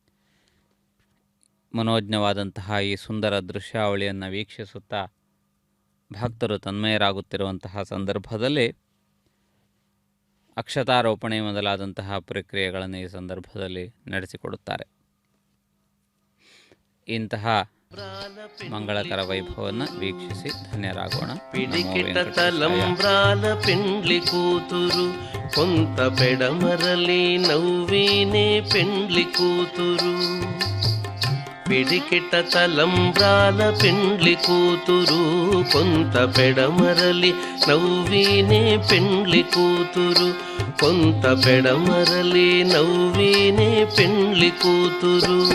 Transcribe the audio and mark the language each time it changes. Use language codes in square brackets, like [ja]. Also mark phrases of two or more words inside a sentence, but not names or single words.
[kn] ಮನೋಜ್ಞವಾದಂತಹ ಈ ಸುಂದರ ದೃಶ್ಯಾವಳಿಯನ್ನು ವೀಕ್ಷಿಸುತ್ತಾ ಭಕ್ತರು ತನ್ಮಯರಾಗುತ್ತಿರುವಂತಹ ಸಂದರ್ಭದಲ್ಲಿ ಅಕ್ಷತಾರೋಪಣೆ ಮೊದಲಾದಂತಹ ಪ್ರಕ್ರಿಯೆಗಳನ್ನು ಈ ಸಂದರ್ಭದಲ್ಲಿ ನಡೆಸಿಕೊಡುತ್ತಾರೆ. ಇಂತಹ ಮಂಗಳಕರ ವೈಭವವನ್ನು ವೀಕ್ಷಿಸಿ ಧನ್ಯರಾಗೋಣ. [te] పిడికిట తలంబ్రాల పెండ్లి కూతురు కొంత పెడమరలి నవ్వినే పెండ్లి కూతురు పిడికిట తలంబ్రాల పెండ్లి కూతురు కొంత పెడమరలి నవ్వీనే పెండ్లి కూతురు కొంత పెడమరలి నవ్వీనే పెండ్లి కూతురు